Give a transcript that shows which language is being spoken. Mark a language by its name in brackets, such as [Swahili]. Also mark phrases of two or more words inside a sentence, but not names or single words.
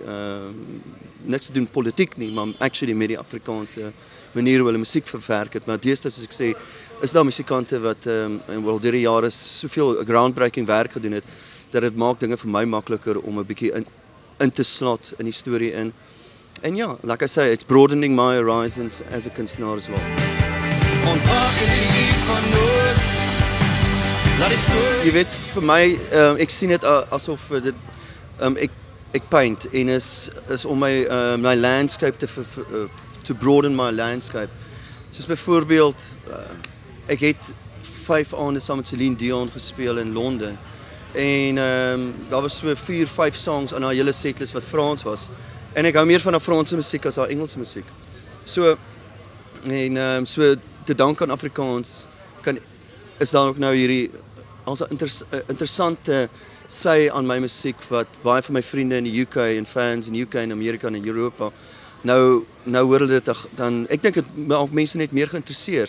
[Afrikaans] Niks te doen politiek nie, maar actually met die Afrikaanse manier hoe hulle musiek verwerk het. Maar deesdae, soos ek sê, is daar musikante wat wel deur die jare soveel groundbreaking werk gedoen het, dat dit maak dinge vir my makliker om 'n bietjie in te slot in die storie in. En ja, [English] like I say, it's broadening my horizons as a kunstenaar as well. [Afrikaans] Jy weet, vir my, ek sien dit asof dit, ek paint en is om my landscape [English] to broaden my landscape. [Afrikaans] Soos byvoorbeeld ek het 5 aande saam met Celine Dion gespeel in Londen. En daar was so 4, 5 songs aan haar hele setlist wat Frans was. En ek hou meer van haar Franse musiek as haar Engelse musiek. So so te dank aan Afrikaans is daar ook nou hierdie as 'n interessante sy aan my musiek wat baie van my vriende in die UK en fans in die UK en Amerika en in Europa nou hoor hulle dit dan ek dink dit maak mense net meer geïnteresseerd.